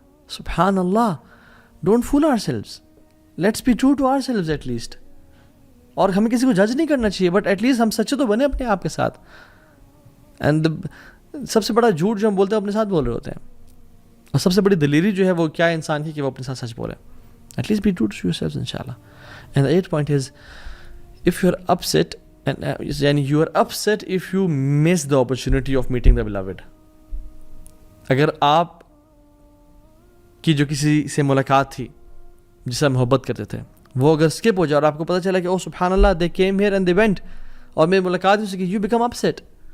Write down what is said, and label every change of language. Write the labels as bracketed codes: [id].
[en] سبحان اللہ, don't fool ourselves, let's be true to ourselves at least. [ur] اور ہمیں کسی کو جج نہیں کرنا چاہیے, [en] but at least [ur] ہم سچے تو بنے اپنے آپ کے ساتھ. اینڈ سب سے بڑا جھوٹ جو ہم بولتے ہیں اپنے ساتھ بول رہے ہوتے ہیں, اور سب سے بڑی دلیری جو ہے وہ کیا انسان کی کہ وہ اپنے ساتھ سچ بولے. [en] At least be true to yourselves انشاءاللہ. And the 8th point is if you are upset and you are upset if you miss the opportunity of meeting the beloved. [ur] اگر آپ کی جو کسی سے ملاقات تھی جس سے محبت کرتے تھے وہ اگر اسکپ ہو جائے اور آپ کو پتہ چلا کہ او سبحان اللہ [en] they came here and they went [ur] اور میری ملاقات ہو سکی, [en] you become upset.